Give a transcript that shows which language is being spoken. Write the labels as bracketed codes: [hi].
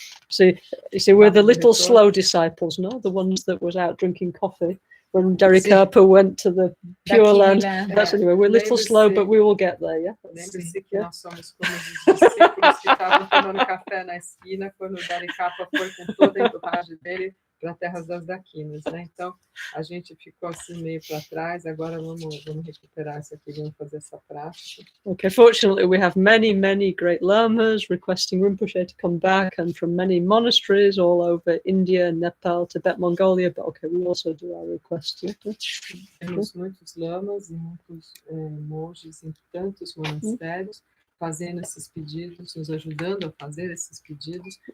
[en] See, we're the little slow disciples, the ones that was out drinking coffee when Darikapa went to the Pure Land. That's anyway, we're a little slow, but we will get there, yeah? [pt] Lembre-se que nós somos como os discípulos que estavam tomando café na esquina quando o Darikapa foi com toda a entourage dele para terras das daquinas, né? Então, a gente ficou assim meio para trás, agora vamos recuperar isso aqui, vamos fazer essa prática. [en] Okay, fortunately we have many great lamas requesting Rinpoche to come back, and from many monasteries all over India, Nepal, Tibet, Mongolia, but okay, we also do our requests. [pt] Temos muitos lamas e muitos monges em tantos monastérios fazendo esses pedidos, nos ajudando a fazer esses pedidos.